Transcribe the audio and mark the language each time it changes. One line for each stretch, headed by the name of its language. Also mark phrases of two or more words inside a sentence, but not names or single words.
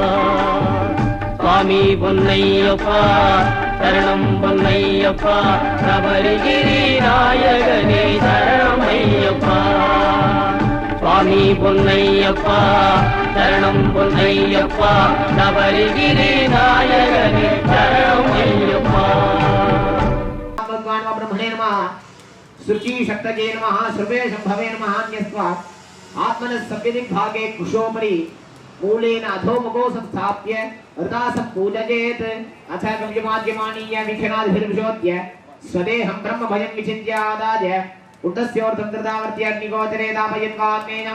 Tamil: சுவாமி பொன் ஐயப்பா சரணம், பொன் ஐயப்பா சபரிகிரி நாயகனே சரணம் ஐயப்பா. சுவாமி பொன் ஐயப்பா சரணம், பொன் ஐயப்பா சபரிகிரி நாயகனே சரணம் ஐயப்பா.
Sanskrit: ब्रह्मणे नमः, शुचि शक्तये नमः, सर्वे शंभवे नमः. अन्यस्मात् आत्मनः सव्यदिग्भागे कुशोपरि मूलेन अधोमुखो संस्थाप्य हृदासं पूजयेत्. अथ गम्यमाद्यमानीय वीक्षणादिभिर्विशोद्य स्वदेहं ब्रह्मभयं विचिन्त्यादाय उद्धस्योर्धं कृतावर्त्य अग्निगोचरे दापयन्वाग्नेयं